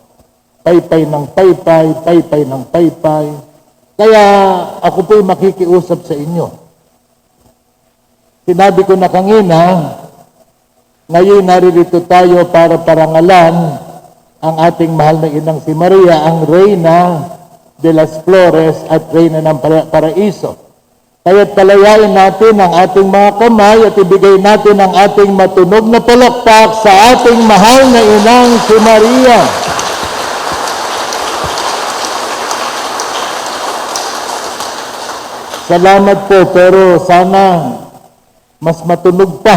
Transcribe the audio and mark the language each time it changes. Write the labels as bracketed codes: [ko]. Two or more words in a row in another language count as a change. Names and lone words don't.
[tl] Paypay ng paypay, paypay ng paypay. Kaya ako po'y makikiusap sa inyo. Sinabi ko na kanina, ngayon naririto tayo para parangalan ang ating mahal na inang si Maria, ang Reyna de las Flores at Reyna ng Paraiso. Kaya't palayain natin ang ating mga kamay at ibigay natin ang ating matunog na palakpak sa ating mahal na inang si Maria. Salamat po, pero sana mas matunog pa.